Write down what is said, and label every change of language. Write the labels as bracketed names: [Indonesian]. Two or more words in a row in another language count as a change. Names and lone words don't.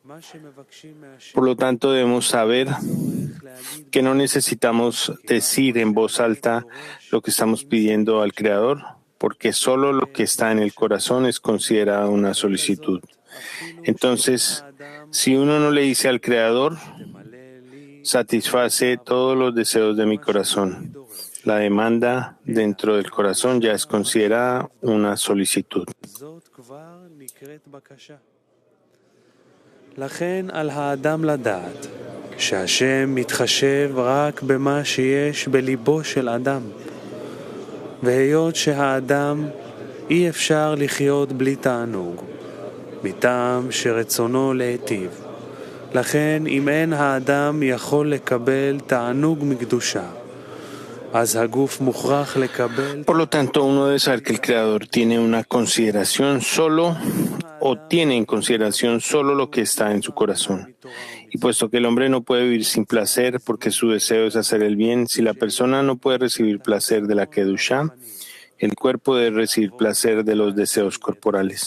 [Spanish] Por lo tanto, debemos saber que no necesitamos decir en voz alta lo que estamos pidiendo al Creador, porque solo lo que está en el corazón es considerado una solicitud. Entonces, si uno no le dice al Creador, satisface todos los deseos de mi corazón, la demanda dentro del corazón ya es considerada una solicitud. [Hebrew] לכן על האדם לדעת שהשם מתחשב רק במה שיש בליבו של אדם. והיות שהאדם אי אפשר לחיות בלי תענוג, מטעם שרצונו להיטיב. לכן אם אין האדם יכול לקבל תענוג מקדושה, אז הגוף מוכרח לקבל... [Spanish] Por lo tanto, uno debe saber que el Creador tiene una consideración solo, o tiene en consideración solo lo que está en su corazón. Y puesto que el hombre no puede vivir sin placer porque su deseo es hacer el bien, si la persona no puede recibir placer de la Kedushá, el cuerpo debe recibir placer de los deseos corporales.